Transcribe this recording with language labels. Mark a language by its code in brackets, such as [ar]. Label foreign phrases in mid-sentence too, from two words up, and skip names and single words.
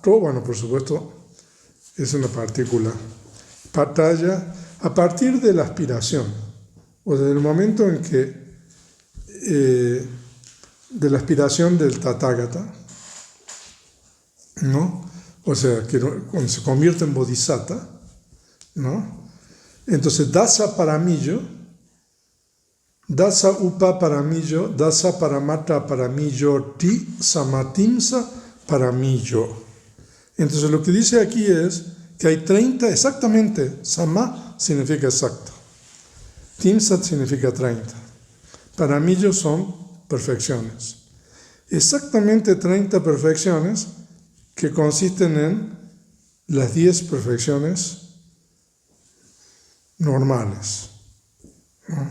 [es] Todo, bueno, por supuesto, es una partícula. Patalla, a partir de la aspiración, o desde el momento en que, de la aspiración del Tathagata, ¿no? O sea, que cuando se convierte en Bodhisattva, ¿no? Entonces, [pi] Dasa Paramillo, Dasa Upa Paramillo, Dasa Paramata Paramillo, Ti Samatimsa Paramillo. [es] Entonces, lo que dice aquí es que hay 30, exactamente, Sama significa exacto, Timsat significa 30, Paramillo son perfecciones. Exactamente 30 perfecciones que consisten en las 10 perfecciones normales, ¿no?